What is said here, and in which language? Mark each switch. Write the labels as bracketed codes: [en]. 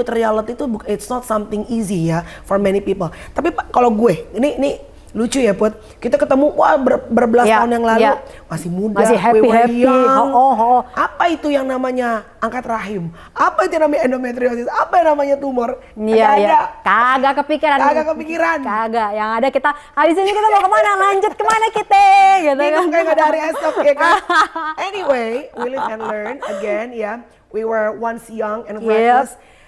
[en] with reality [id] itu [en] it's not something easy ya for many people. [id] Tapi kalau gue, ini lucu ya Put, kita ketemu berbelas tahun yang lalu, masih muda, masih happy. Apa itu yang namanya angkat rahim? Apa itu yang namanya endometriosis? Apa yang namanya tumor? Kagak kepikiran. Kagak, yang ada kita habis ini kita mau kemana, lanjut kemana kita gitu kan. Kayak gak ada hari esok ya kan. [en] Anyway, we live and learn again [id] ya. [en] We were once young and reckless.